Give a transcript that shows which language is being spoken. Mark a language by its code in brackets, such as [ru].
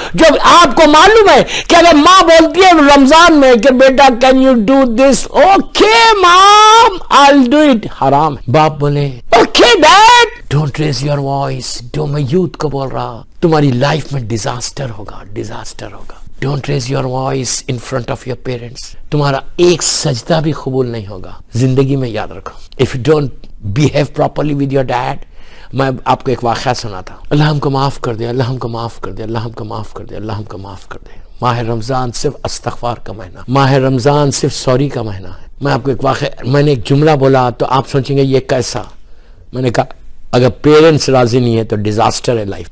[ur] جو آپ کو معلوم ہے کہ اگر ماں بولتی ہے رمضان میں کہ بیٹا [en] can you do this, okay mom I do it, [ur] حرام ہے. باپ بولے [en] Okay dad don't raise your voice. [ur] جو میں یوتھ کو بول رہا, تمہاری لائف میں ڈیزاسٹر ہوگا, ڈیزاسٹر ہوگا. [en] Don't raise your voice in front of your parents. [ur] تمہارا ایک سجدہ بھی قبول نہیں ہوگا زندگی میں, یاد رکھو. [en] If you don't behave properly with your dad. [ur] میں آپ کو ایک واقعہ سنا تھا. اللہ ہم کو معاف کر دے, اللہ ہم کو معاف کر دے, اللہ ہم کو معاف کر دے, اللہ ہم کو معاف کر دے. ماہ رمضان صرف استغفار کا مہینہ, ماہ رمضان صرف سوری کا مہینہ ہے. میں آپ کو ایک واقعہ, میں نے ایک جملہ بولا تو آپ سوچیں گے یہ کیسا. میں نے کہا اگر پیرنٹس راضی نہیں ہے تو ڈیزاسٹر ہے لائف.